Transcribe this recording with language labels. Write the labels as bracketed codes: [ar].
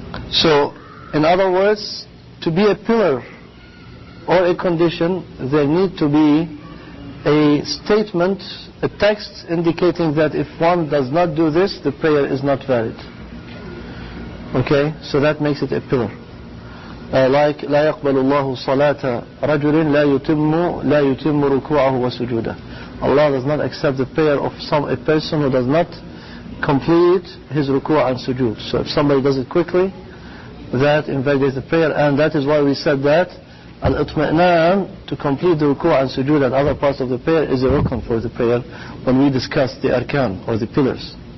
[en] So, in other words, to be a pillar or a condition, there need to be a statement, a text indicating that if one does not do this, the prayer is not valid. Okay, so that makes it a pillar. Like [ar] لا يقبل الله صلاة رجل لا يتم ركوعه وسجوده. [en] Allah does not accept the prayer of a person who does not complete his ruku' and sujood. So if somebody does it quickly, that invalidates the prayer, and that is why we said that al-itmi'nan, to complete the ruku' and sujood and other parts of the prayer, is a rukn for the prayer when we discussed the arkan, or the pillars.